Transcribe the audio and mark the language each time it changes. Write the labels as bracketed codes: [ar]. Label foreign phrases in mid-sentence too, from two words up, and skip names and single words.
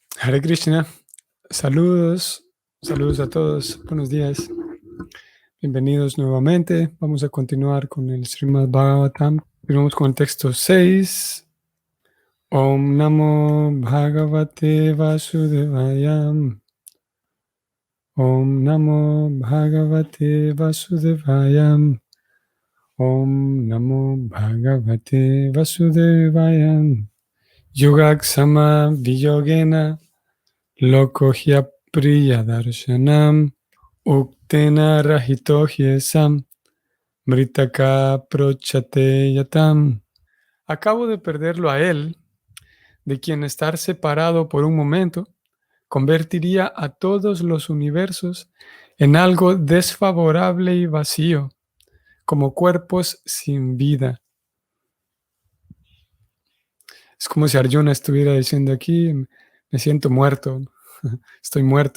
[es] Hare Krishna, saludos, saludos a todos, buenos días, bienvenidos nuevamente. Vamos a continuar con el Srimad Bhagavatam. Continuamos con el texto 6. [sa] ॐ नमो भगवते वासुदेवाय. ॐ नमो भगवते वासुदेवाय. ॐ नमो भगवते वासुदेवाय. योगक्षम वियोगेन लोकोह्य प्रिय दर्शनम् उक्तेन रहितो ह्येषाम् मृतक प्रोच्यते यतम्. [es] Acabo de perderlo a él, de quien estar separado por un momento convertiría a todos los universos en algo desfavorable y vacío, como cuerpos sin vida. Es como si Arjuna estuviera diciendo aquí, me siento muerto, estoy muerto.